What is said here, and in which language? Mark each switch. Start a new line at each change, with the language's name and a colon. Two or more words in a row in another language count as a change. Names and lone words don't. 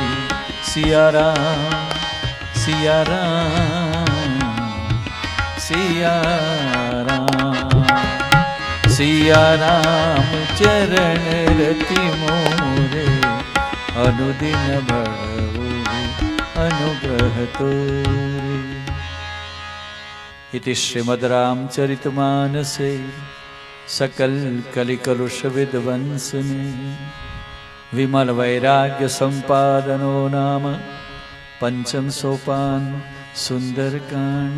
Awadhi: सियाराम सियाराम सियाराम सियाराम चरण रति मोरे अनुदिन भळवुं अनुग्रह तोरे.
Sanskrit: इति श्रीमद् रामचरितमानसे सकल कलिकलुष विध्वंसने विमल वैराग्य संपादनो नाम पंचम सोपान सुंदरकांड.